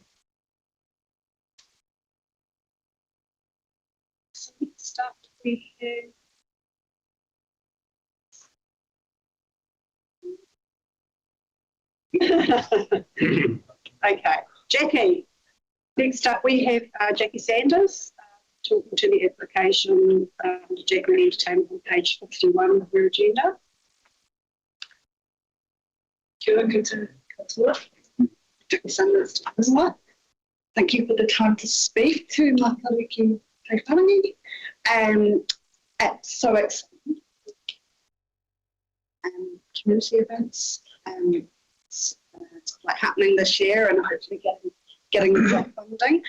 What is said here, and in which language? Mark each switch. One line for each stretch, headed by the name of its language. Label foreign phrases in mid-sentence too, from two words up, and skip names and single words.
English: So we start with okay, Jackie. Next up, we have Jackie Sanders talking to the application to Jackie Entertainment on page 51 of your agenda.
Māori: Kia ora koutou.
English: Jackie Sanders, thank you for the time to speak to Matariki Taiwhanangi. So it's community events. It's like happening this year and hopefully getting the job funding.